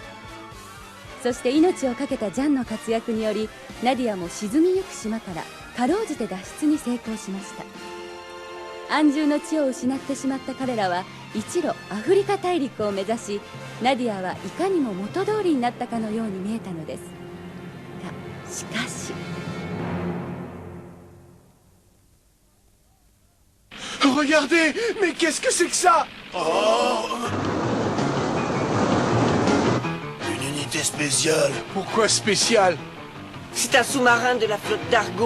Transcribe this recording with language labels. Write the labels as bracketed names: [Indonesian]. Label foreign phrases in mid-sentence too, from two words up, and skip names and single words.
[Japanese] そして命を懸けたジャンの活躍により、ナディアも沈みゆく島からかろうじて脱出に成功しました。安住の地を失ってしまった彼らは一路アフリカ大陸を目指し、ナディアはいかにも元通りになったかのように見えたのですが、しかし [French] Regardez, mais qu'est-ce que c'est que ça? Une unité spéciale. Pourquoi spécial? C'est un sous-marin de la flotte d'Argon.